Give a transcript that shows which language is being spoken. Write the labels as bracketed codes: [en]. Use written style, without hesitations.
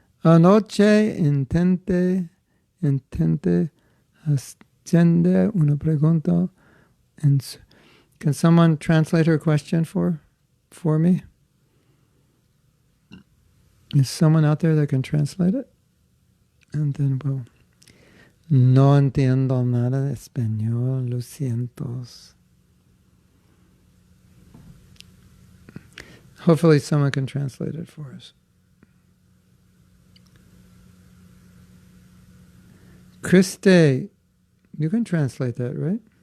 [es] Anoche intente haciendo una pregunta. [en] Can someone translate her question for me? Is someone out there that can translate it? And then we'll... [es] No entiendo nada de español, lo siento. [en] Hopefully someone can translate it for us. Christe, you can translate that, right?